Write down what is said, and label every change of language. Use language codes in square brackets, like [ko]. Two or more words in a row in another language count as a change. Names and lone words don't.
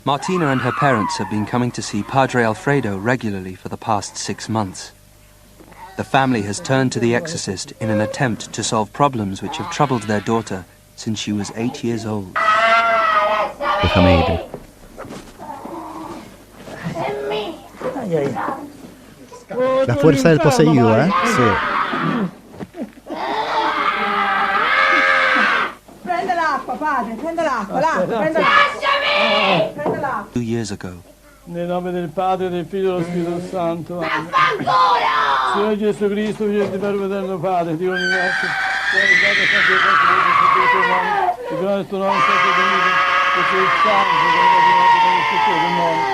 [en] Martina and her parents have been coming to see Padre Alfredo regularly for the past 6 months. The family has turned to the exorcist in an attempt to solve problems which have troubled their daughter since she was 8 years old. [es] Déjame ir. La fuerza del poseído, ¿eh? Sí. [it] Prende l'acqua, padre, prende l'acqua, prende l'acqua. Prende l'acqua. [en] 2 years ago, [it] Nel nome del Padre, del Figlio e dello Spirito Santo. Vaffanculo! Signore Gesù Cristo, Figlio di Verbo Eterno Padre, Dio universo, il grande tuo nome è stato benedetto, che sei il santo, che sei il tutto del nome.